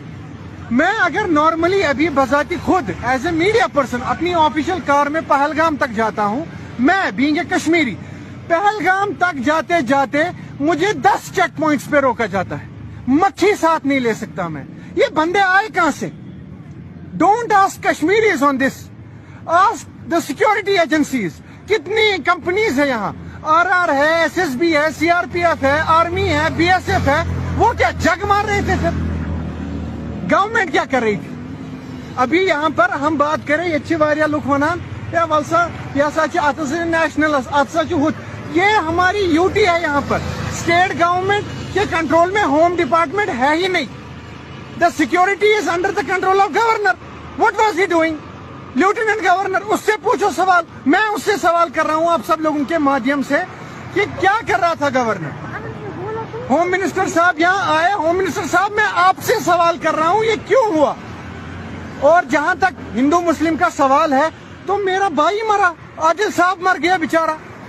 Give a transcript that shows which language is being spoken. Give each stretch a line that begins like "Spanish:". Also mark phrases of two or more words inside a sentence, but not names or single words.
Urdu: میں اگر نارملی ابھی بذاتی خود
English: as a media person
Urdu: اپنی
English: official car
Urdu: میں پہلگام تک جاتا ہوں، میں
English: being a Kashmiri
Urdu: پہلگام تک جاتے جاتے مجھے 10 چیک پوائنٹس پہ روکا جاتا ہے، مکھی ساتھ نہیں لے سکتا میں۔ یہ بندے آئے کہاں سے؟
English: Don't ask Kashmiris on this. Ask the security agencies.
Urdu: کتنی کمپنیز ہے یہاں، RR ہے، SSB ہے، CRPF ہے، آرمی ہے، BSF ہے، وہ کیا جگ مار رہے تھے پھر؟ گورنمنٹ کیا کر رہی تھی؟ ابھی یہاں پر ہم بات کریں،
Kashmiri: یہ چھ واریا لوگ ونان یا ولسا یہ سا چھ نیشنل اتسا چھ،
Urdu: یہ ہماری یوٹی ہے یہاں پر،
English: state government
Urdu: کے کنٹرول میں
English: home department
Urdu: ہے ہی نہیں۔
English: The security is under the control of governor. What was he doing? lieutenant governor,
Urdu: اس سے پوچھو سوال۔ میں اس سے سوال کر رہا ہوں آپ سب لوگوں کے مادھیم سے کہ کیا کر رہا تھا گورنر؟
English: home minister
Urdu: صاحب یہاں آئے،
English: home minister
Urdu: صاحب میں آپ سے سوال کر رہا ہوں یہ کیوں ہوا؟ اور جہاں تک ہندو مسلم کا سوال ہے تو میرا بھائی مرا، عادل صاحب مر گیا بیچارہ،